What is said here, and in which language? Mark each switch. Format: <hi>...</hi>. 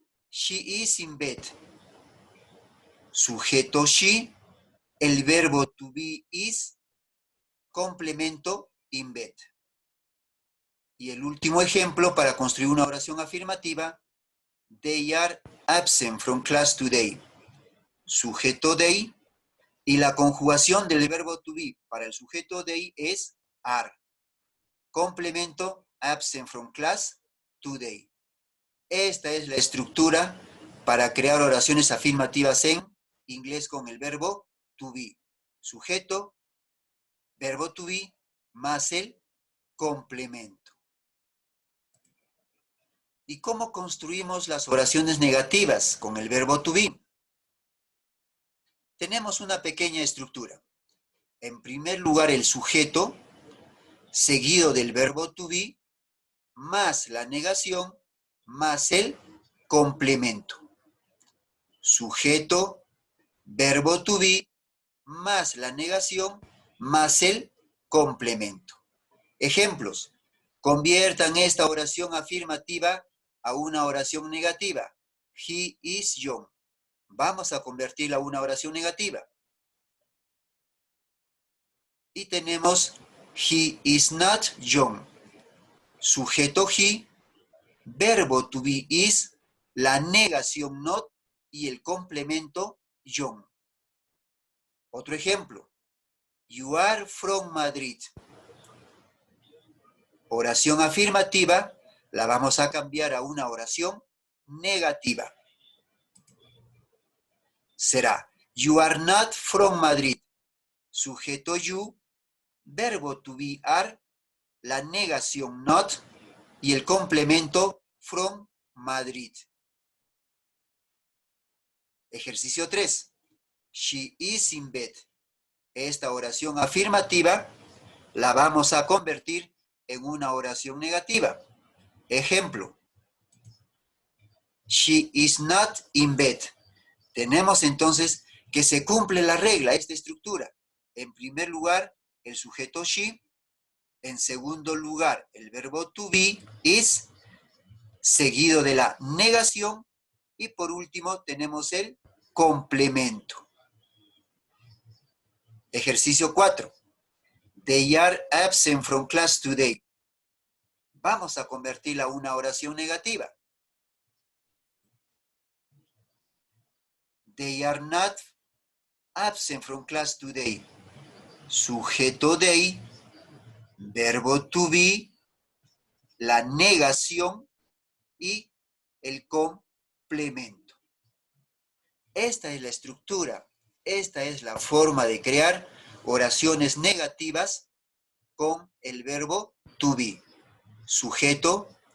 <en>She is in bed. Sujeto she, el verbo to be is, complemento in bed.</en> <es>Y el último ejemplo para construir una oración afirmativa,</es> <en>they are absent from class today.</en> <es>Sujeto they, y la conjugación del verbo to be para el sujeto they es are.</es> <en>Complemento absent from class today.</en> <es>Esta es la estructura para crear oraciones afirmativas en inglés con el verbo to be. Sujeto, verbo to be, más el complemento. ¿Y cómo construimos las oraciones negativas con el verbo to be? Tenemos una pequeña estructura. En primer lugar, el sujeto, seguido del verbo to be, más la negación, más el complemento. Sujeto, verbo to be, más la negación, más el complemento. Ejemplos. Conviertan esta oración afirmativa a una oración negativa.</es> <en>He is young.</en> <es>Vamos a convertirla a una oración negativa. Y tenemos</es> <en>he is not young.</en> <es>Sujeto he, verbo to be is, la negación not y el complemento young. Otro ejemplo.</es> <en>You are from Madrid.</en> <es>Oración afirmativa la vamos a cambiar a una oración negativa. Será</es> <en>you are not from Madrid.</en> <es>Sujeto you, verbo to be are, la negación not y el complemento from Madrid. Ejercicio 3.</es> <en>She is in bed.</en> <es>Esta oración afirmativa la vamos a convertir en una oración negativa. Ejemplo.</es> <en>She is not in bed.</en> <es>Tenemos entonces que se cumple la regla, esta estructura. En primer lugar, el sujeto she. En segundo lugar, el verbo to be is, seguido de la negación. Y por último, tenemos el complemento. Ejercicio 4.</es> <en>They are absent from class today.</en> <es>Vamos a convertirla a una oración negativa.</es> <en>They are not absent from class today.</en> <es>Sujeto they, verbo to be, la negación y el complemento. Esta es la estructura, esta es la forma de crear oraciones negativas con el verbo to be. Sujeto,</es>